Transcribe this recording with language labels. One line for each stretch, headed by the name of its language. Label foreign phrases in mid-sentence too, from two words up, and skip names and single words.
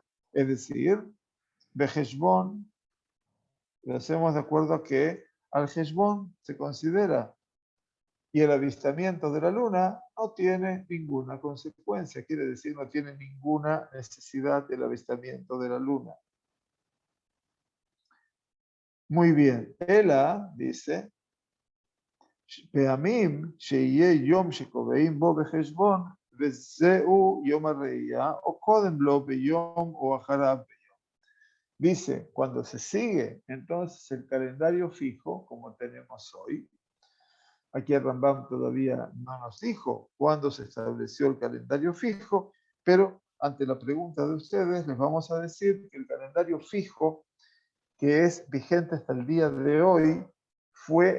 Spanish: Es decir, Beheshbon, lo hacemos de acuerdo a que al Heshbon se considera y el avistamiento de la luna no tiene ninguna consecuencia, quiere decir no tiene ninguna necesidad del avistamiento de la luna. Muy bien, Ela dice,
Hebrew: פעמים שיהיה יום שקובעים בו בחשבון, וזהו יום הראייה, o קודם לו ביום o אחריו ביום.
Spanish: Dice, cuando se sigue entonces el calendario fijo, como tenemos hoy, aquí el Rambam todavía no nos dijo cuándo se estableció el calendario fijo, pero ante la pregunta de ustedes les vamos a decir que el calendario fijo, que es vigente hasta el día de hoy, fue